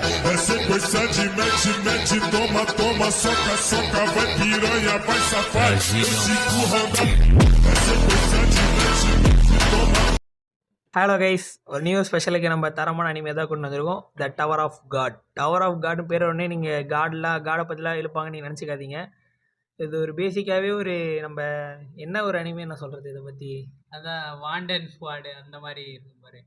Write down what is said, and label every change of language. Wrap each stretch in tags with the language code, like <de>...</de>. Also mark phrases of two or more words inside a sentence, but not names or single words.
<pt>Essa coisa de mete, mete, toma, toma, soca, soca, vai piranha, vai safado, cinco roda. Essa coisa de mete, mete, toma.</pt> <en>hello guys,</en> <ta>ஒரு</ta> <en>new special</en> <ta>நம்ம தரமான அனிமே தான் கொண்டு வந்திருக்கோம். த டவர் ஆஃப் காட். டவர் ஆஃப் காட்னு பேர் உடனே நீங்கள் காடை பற்றிலாம் இழுப்பாங்க நீங்கள் நினச்சிக்காதீங்க. இது ஒரு பேசிக்காகவே ஒரு நம்ம என்ன ஒரு அனிமே நான் சொல்கிறது இதை பற்றி, அதான் வாண்டட் ஸ்குவாடு அந்த மாதிரி இருக்கும் பாரு.</ta>